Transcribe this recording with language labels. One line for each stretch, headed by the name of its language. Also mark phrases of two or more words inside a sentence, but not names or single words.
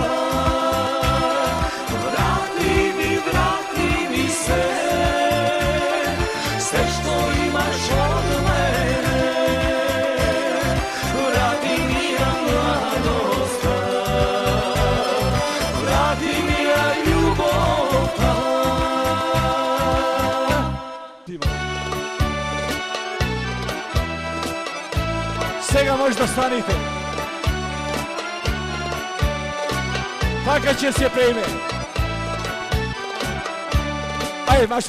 Serbian: Vrati mi sve, sve što imaš od mene. Vrati mi ja mladost, vrati mi ja ljubav.
Macedonian: Сега може да станете. Така ќе се приеме. Ајде, Маши.